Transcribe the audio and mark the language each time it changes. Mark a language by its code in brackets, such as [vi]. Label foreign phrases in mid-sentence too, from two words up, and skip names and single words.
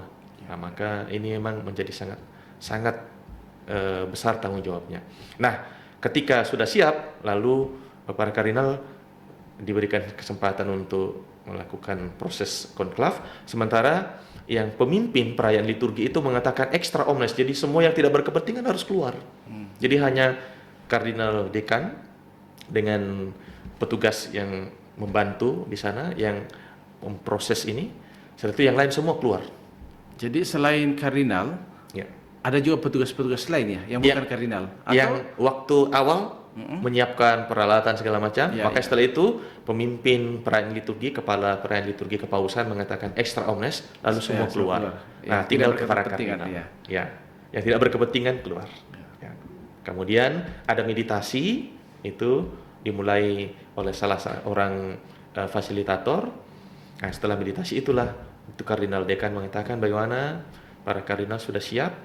[id] Nah, maka ini memang menjadi sangat besar tanggung jawabnya. Nah, ketika sudah siap, lalu para kardinal diberikan kesempatan untuk melakukan proses konklav, sementara yang pemimpin perayaan liturgi itu mengatakan [la] extra omnes, [id] jadi semua yang tidak berkepentingan harus keluar. Jadi hanya Kardinal Dekan dengan petugas yang membantu di sana yang memproses ini, setelah itu yang lain semua keluar. Jadi selain kardinal, Ya. ada juga petugas-petugas lain ya, yang bukan kardinal. Yang waktu awal menyiapkan peralatan segala macam, maka setelah itu pemimpin perayaan liturgi, kepala perayaan liturgi kepausan mengatakan [la] extra omnes, [id] lalu semua keluar. Nah, tinggal ke para kardinal. Ya, yang tidak berkepentingan keluar. Ya. Kemudian ada meditasi, itu dimulai oleh salah seorang fasilitator. Nah, setelah meditasi itulah itu Kardinal Dekan mengatakan bagaimana para kardinal sudah siap.